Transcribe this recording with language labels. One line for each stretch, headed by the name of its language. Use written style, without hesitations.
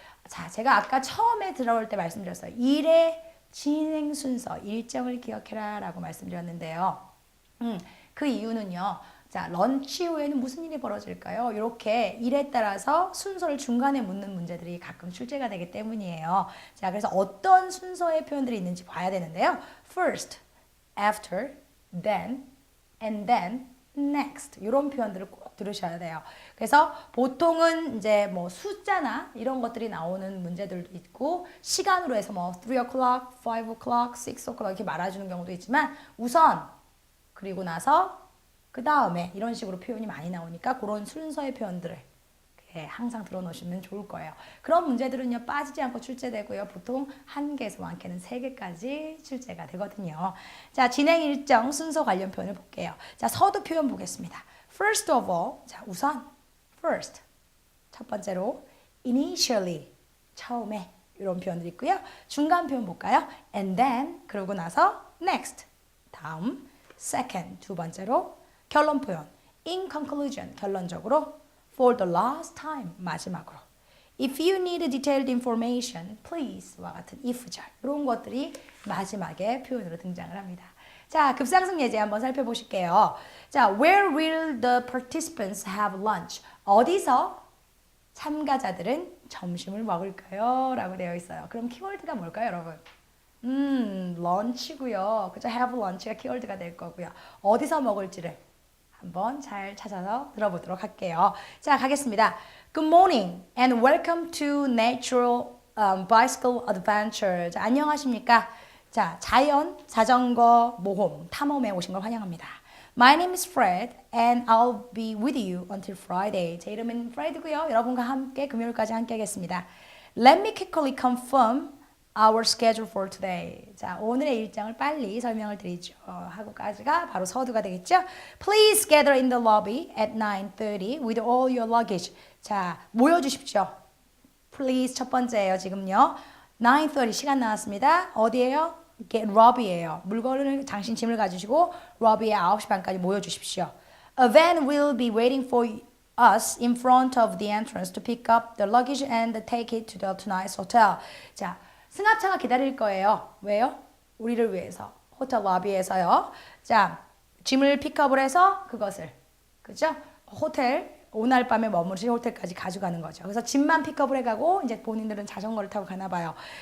Korean: 자, 제가 아까 처음에 들어올 때 말씀드렸어요. 일의 진행 순서, 일정을 기억해라 라고 말씀드렸는데요. 그 이유는요. 자, 런치 후에는 무슨 일이 벌어질까요? 이렇게 일에 따라서 순서를 중간에 묻는 문제들이 가끔 출제가 되기 때문이에요. 자, 그래서 어떤 순서의 표현들이 있는지 봐야 되는데요.
English: First, after, then, and then, next
Korean: 이런 표현들을 꼭 들으셔야 돼요. 그래서 보통은 이제 뭐 숫자나 이런 것들이 나오는 문제들도 있고 시간으로 해서 뭐
English: 3 o'clock, 5 o'clock, 6 o'clock
Korean: 이렇게 말해주는 경우도 있지만 우선 그리고 나서 그 다음에 이런 식으로 표현이 많이 나오니까 그런 순서의 표현들을 항상 들어놓으시면 좋을 거예요. 그런 문제들은요 빠지지 않고 출제되고요. 보통 1개에서 많게는 3개까지 출제가 되거든요. 자, 진행 일정 순서 관련 표현을 볼게요. 자, 서두 표현 보겠습니다.
English: First of all,
Korean: 자 우선 first 첫 번째로 initially 처음에 이런 표현들이 있고요. 중간 표현 볼까요?
English: And then
Korean: 그러고 나서 next 다음 second 두 번째로 결론 표현
English: in conclusion
Korean: 결론적으로
English: for the last time
Korean: 마지막으로
English: if you need detailed information please
Korean: 와 같은 if절 이런 것들이 마지막에 표현으로 등장을 합니다. 자, 급상승 예제 한번 살펴보실게요.
English: 자, where will the participants have lunch?
Korean: 어디서 참가자들은 점심을 먹을까요? 라고 되어 있어요. 그럼 키워드가 뭘까요, 여러분? 런치고요. 그죠?
English: have lunch
Korean: 가 키워드가 될 거고요. 어디서 먹을지를 한번 잘 찾아서 들어보도록 할게요. 자, 가겠습니다.
English: Good morning and welcome to Natural Bicycle Adventure.
Korean: 자, 안녕하십니까? 자, 자연 자전거 모험 탐험에 오신 걸 환영합니다.
English: My name is Fred and I'll be with you until Friday.
Korean: 제 이름은 Fred고요. 여러분과 함께 금요일까지 함께 하겠습니다.
English: Let me quickly confirm our schedule for today.
Korean: 자, 오늘의 일정을 빨리 설명을 드리죠. 하고까지가 바로 서두가 되겠죠.
English: Please gather in the lobby at 9:30 with all your luggage.
Korean: 자, 모여주십시오. Please 첫 번째예요. 지금요. 9:30 시간 나왔습니다. 어디예요? lobby예요. 물건을 당신 짐을 가지시고 lobby에 9시 반까지 모여주십시오.
English: A van will be waiting for us in front of the entrance to pick up the luggage and take it to the tonight's hotel.
Korean: 자, 승합차가 기다릴 거예요. 왜요? 우리를 위해서. 호텔 로비에서요. 자, 짐을 픽업을 해서 그것을, 그죠? 호텔, 오늘 밤에 머무르실 호텔까지 가져가는 거죠. 그래서 짐만 픽업을 해가고 이제 본인들은 자전거를 타고 가나 봐요.